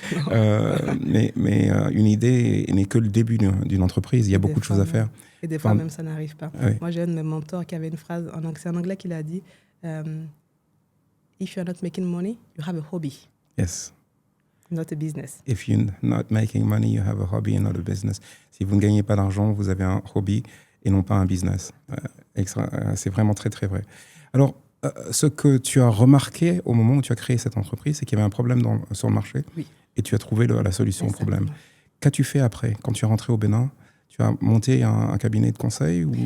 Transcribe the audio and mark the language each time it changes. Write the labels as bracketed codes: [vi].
[fr] mais une idée n'est que le début d'une entreprise. Il y a beaucoup de choses à faire. Et des fois, même ça n'arrive pas. Oui. Moi, j'ai un de mes mentors qui avait une phrase, c'est en anglais qu'il a dit [en] If you're not making money, you have a hobby. Yes. Not a business. If you're not making money, you have a hobby and not a business. [fr] Si vous ne gagnez pas d'argent, vous avez un hobby et non pas un business. C'est vraiment très, très vrai. Alors, ce que tu as remarqué au moment où tu as créé cette entreprise, c'est qu'il y avait un problème sur le marché et tu as trouvé la solution au problème. Qu'as-tu fait après? Quand tu es rentré au Bénin, tu as monté un cabinet de conseil ou...